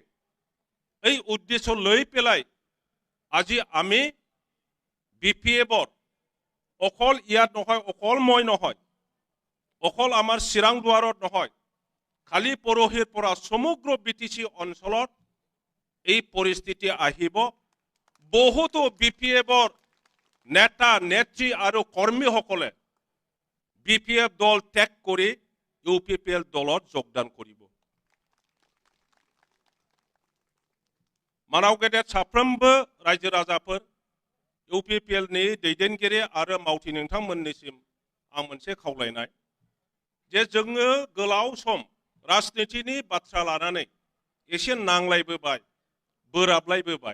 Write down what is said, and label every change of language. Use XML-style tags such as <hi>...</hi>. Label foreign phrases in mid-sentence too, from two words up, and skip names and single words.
<as>এই উদ্দেশ্য লৈ পেলাই আজি আমি BPFৰ অকল ইয়াত নহয়, অকল মই নহয়, অকল আমাৰ চিৰাং দুৱাৰত নহয়, খালি পৰহিৰ পৰা সমগ্ৰ BTC অঞ্চলত এই পৰিস্থিতি আহিব। বহুতো BPFৰ নেতা নেত্ৰী আৰু কৰ্মীসকলে BPF দল ত্যাগ কৰি UPPL দলত যোগদান কৰিব।</as> <brx>मानाव गेदेर साफ्रोमबो रायजो राजाफोर UPPLनि दैदेनगिरि आरो मावथि नोंथांमोननिसिम आं मोनसे खावलायनाय जे जोङो गोलाव सम राजनीतिनि बाथ्रा लानानै एसे नांलायबोबाय बोराबलायबोबाय।</brx>